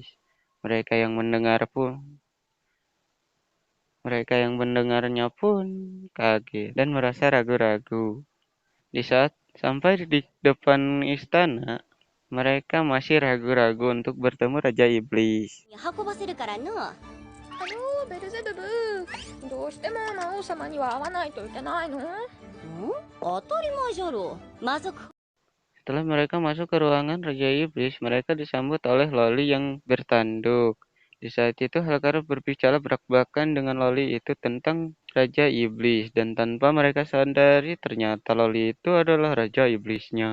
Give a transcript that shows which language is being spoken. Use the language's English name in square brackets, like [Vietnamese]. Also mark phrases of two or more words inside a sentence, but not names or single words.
[Indonesian] Mereka yang mendengar pun Mereka yang mendengarnya pun kaget dan merasa ragu-ragu. Di saat sampai di depan istana, mereka masih ragu-ragu untuk bertemu Raja Iblis. [Japanese] 運ばせるからの。ベルゼブブ、どうしても魔王様には会わないといけないの？当たり前じゃろ。魔族。 [Indonesian] Setelah mereka masuk ke ruangan Raja Iblis, mereka disambut oleh Loli yang bertanduk. Di saat itu Halkara berbicara belak-belakan dengan Loli itu tentang Raja Iblis, dan tanpa mereka sadari ternyata Loli itu adalah Raja Iblisnya.